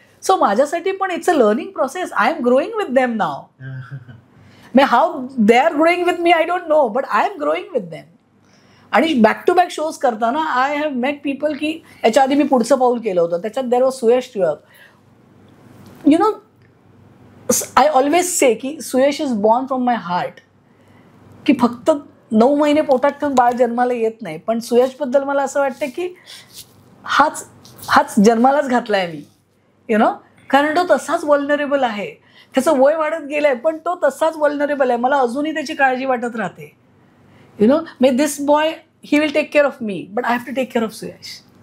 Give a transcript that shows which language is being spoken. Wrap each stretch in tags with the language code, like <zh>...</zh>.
<en>so</en> <mr>माझ्यासाठी पण</mr> <en>It's a learning process. I am growing with them now. May how they are growing with me I don't know, but I am growing with them.</en> <mr>आणि back to back shows करताना</mr> <en>I have met people</en> <mr>की याच्या आधी मी पुढचं पाऊल केलं होतं, त्याच्यात there was Suyash Tilak.</mr> <en>You know, I always say की Suyash is born from my heart.</en> <mr>की फक्त 9 महिने पोटात ठेवून बाळ जन्माला येत नाही, पण सुयशबद्दल मला असं वाटतं की हाच जन्मालाच घातला आहे मी. यु नो, कारण तो तसाच वल्नरेबल आहे. त्याचं वय वाढत गेलं आहे पण तो तसाच वल्नरेबल आहे. मला अजूनही त्याची काळजी वाटत राहते.</mr> <en>You know, may this boy he will take care of me, but I have to take care of Suyash.</en>